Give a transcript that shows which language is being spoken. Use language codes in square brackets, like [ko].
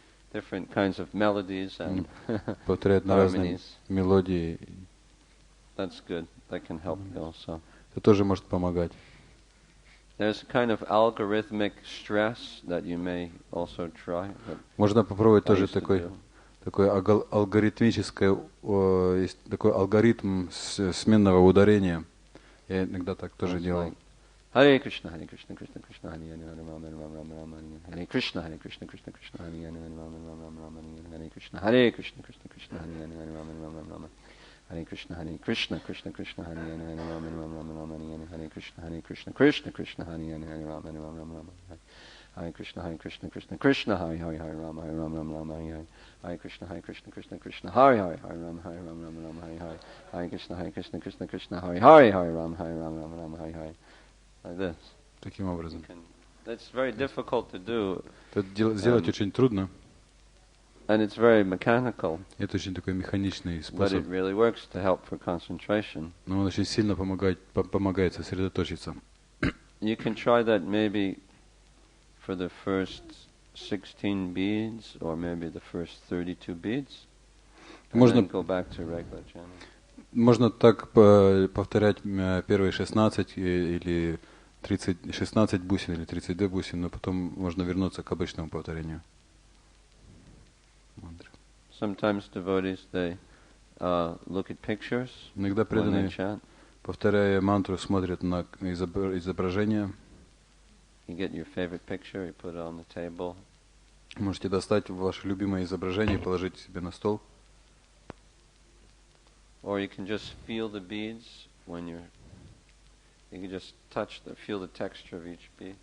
[en] Different kinds of melodies and [ru] повторяют на разные мелодии. [en] That's good. That can help you also. [ru] Это тоже может помогать. [en] There's a kind of algorithmic stress that you may also try. [ru] Можно попробовать тоже такой алгоритмическое, есть такой алгоритм сменного ударения. Я иногда так тоже делал. [sa] Hare Krishna, Krishna Krishna, Hare Hare, Hare Rama, Rama Rama, Hare Krishna, Krishna Krishna, Hare Hare, Hare Rama, Rama Rama, Hare Krishna, Krishna Krishna, Hare Hare, Hare Rama, Rama, Hare Krishna, Krishna Krishna, Hare Hare, Hare Rama, Rama, Hare Krishna, Krishna Krishna, Hare Hare, Hare Rama, Rama, Hare Krishna, Krishna Krishna, Hare Hare, Hare Rama, Rama, Hare Krishna, Krishna Hare Hare, Hare Rama, Rama, Hare Krishna, Krishna, Hare Hare, Hare Rama, Rama, Hare Hare. [en] Like this. [ru] Таким образом. [en] It's very difficult to do. [ru] Это сделать очень трудно. [en] And it's very mechanical. [ru] Это очень такой механичный способ. [en] But it really works to help for concentration. [ru] Но он очень сильно помогает сосредоточиться. [en] You can try that maybe for the first 16 beads or maybe the first 32 beads. [ru] Можно [en] go back to regular chanting. [ru] Можно так повторять первые 16 или 16 бусин или 32 бусин, но потом можно вернуться к обычному повторению. [en] Sometimes devotees they look at pictures. [ru] Иногда преданные, повторяя мантру, смотрят на изображение. [en] You get your favorite picture, you put it on the table. [ru] Можете достать ваше любимое изображение и положить себе на стол. [en] Or you can just feel the beads when you can just feel the texture of each bead.